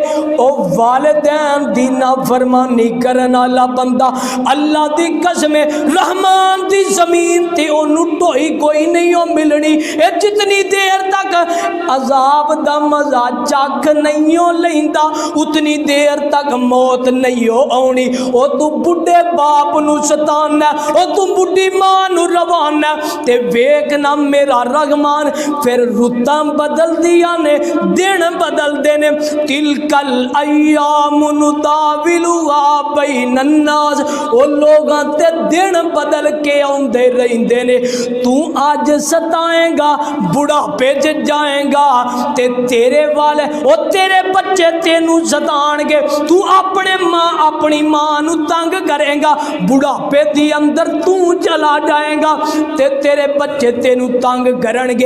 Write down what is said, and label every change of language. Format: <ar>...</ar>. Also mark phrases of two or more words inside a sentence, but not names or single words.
<pa>او والدین دی نافرمانی کرن والا بندہ اللہ دی قسم رحمان دی زمین تے اوہنوں ڈھوئی کوئی نہیں ہو ملنی، ایہ جتنی دیر تک عذاب دا مزا چکھ نہیں ہو لیندا اونی دیر تک موت نہیں ہو آؤنی. او توں بڈھے باپ نوں ستانا، او توں بڈھی ماں نوں رواناں تے ویکھ ناں میرا رحمان پھر رتاں بدل دیا نے، دن بدلدے نے.</pa> <ar>تلك الأيام نداولها بين الناس,</ar> <pa>او لوکاں تے دن بدل کے آؤندے رہندے نے. توں اج ستائے گا بڑھاپے چ جائے گا تے تیرے والے او تیرے بچے تینوں ستاݨگے، توں اپنی ماں نوں تنگ کرے گا، بڑھاپے دے اندر توں چلا جائے گا تے تیرے بچے تینوں تنگ کرنگے.</pa>